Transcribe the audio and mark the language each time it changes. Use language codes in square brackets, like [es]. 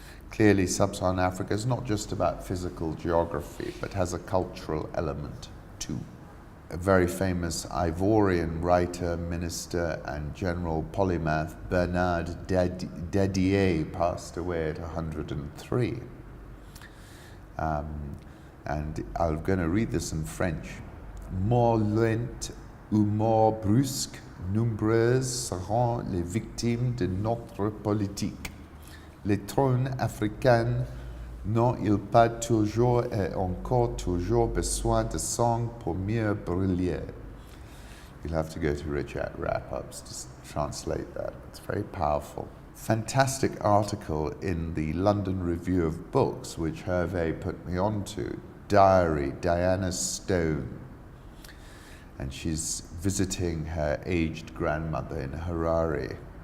[en] Clearly, sub-Saharan Africa is not just about physical geography, but has a cultural element too. A very famous Ivorian writer, minister, and general polymath, Bernard Dadier, passed away at 103. And I'm going to read this in French. [fr] Mort lente ou mort brusque, nombreuses seront les victimes de notre politique. Les trônes africains n'ont-ils pas toujours et encore toujours besoin de sang pour mieux briller? [en] You'll have to go to Richard Wrap-Ups to translate that. It's very powerful. Fantastic article in the London Review of Books, which Hervé put me onto. Diary, Diana Stone. And she's visiting her aged grandmother in Harare.